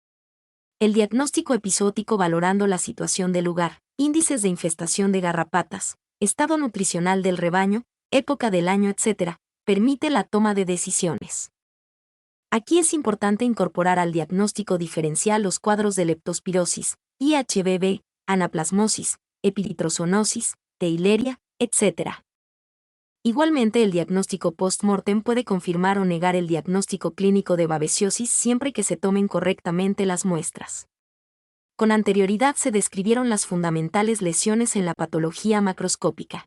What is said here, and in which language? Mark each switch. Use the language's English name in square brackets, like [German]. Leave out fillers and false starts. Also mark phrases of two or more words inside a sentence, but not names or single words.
[Spanish] El diagnóstico episódico, valorando la situación del lugar, índices de infestación de garrapatas, estado nutricional del rebaño, época del año, etc., permite la toma de decisiones. Aquí es importante incorporar al diagnóstico diferencial los cuadros de leptospirosis, IHBB, anaplasmosis, eperitrozoonosis, teileria, etc. Igualmente, el diagnóstico post-mortem puede confirmar o negar el diagnóstico clínico de babesiosis siempre que se tomen correctamente las muestras. Con anterioridad se describieron las fundamentales lesiones en la patología macroscópica.